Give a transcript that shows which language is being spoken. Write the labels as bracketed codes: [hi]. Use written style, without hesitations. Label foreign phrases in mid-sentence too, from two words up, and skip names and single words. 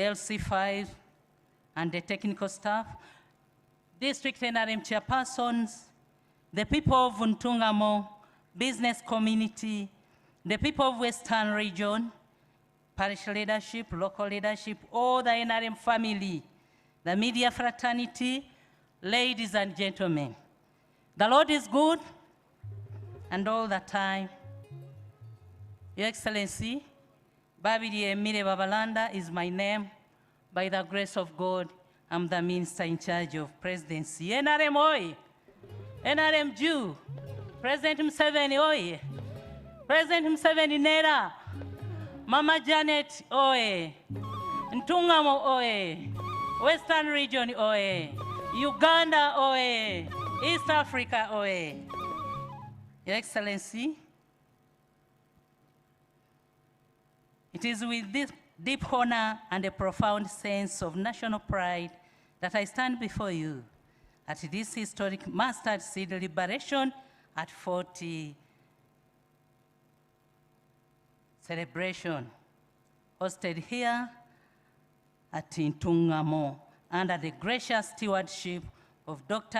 [en] LC5 and the technical staff, district NRM chairpersons, the people of Ntungamo, business community, the people of Western region, parish leadership, local leadership, all the NRM family, the media fraternity, ladies and gentlemen. The Lord is good, and all the time. Your Excellency, Babidi Emile Babalanda is my name. By the grace of God, I'm the minister in charge of presidency. NRM Oi! NRM Jew, President Museveni Oye, President Museveni Nera, Mama Janet Oye, Ntungamo Oye, Western Region Oye, Uganda Oye, East Africa Oye. Your Excellency, it is with this deep honor and a profound sense of national pride that I stand before you at this historic mustard seed liberation at 40 celebration hosted here at Ntungamo under the gracious stewardship of Dr.